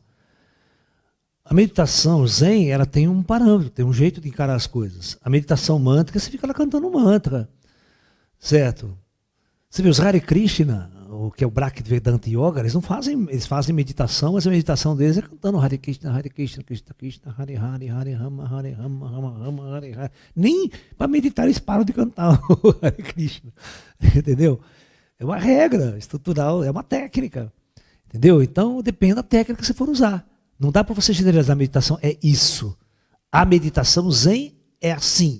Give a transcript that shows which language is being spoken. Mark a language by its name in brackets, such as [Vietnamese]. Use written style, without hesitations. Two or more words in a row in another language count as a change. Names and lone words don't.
[Portuguese] A meditação Zen, ela tem um parâmetro, tem um jeito de encarar as coisas. A meditação mântrica, você fica lá cantando um mantra, certo? Você vê os Hare Krishna, o que é o Bhaktivedanta Yoga, eles fazem meditação, mas a meditação deles é cantando Hare Krishna, Krishna Krishna, Hare Hare, Hare Rama, Rama, Hare Hare. Nem para meditar eles param de cantar o Hare Krishna, entendeu? É uma regra estrutural, é uma técnica, entendeu? Então depende da técnica que você for usar. Não dá para você generalizar a meditação, é isso. A meditação Zen é assim.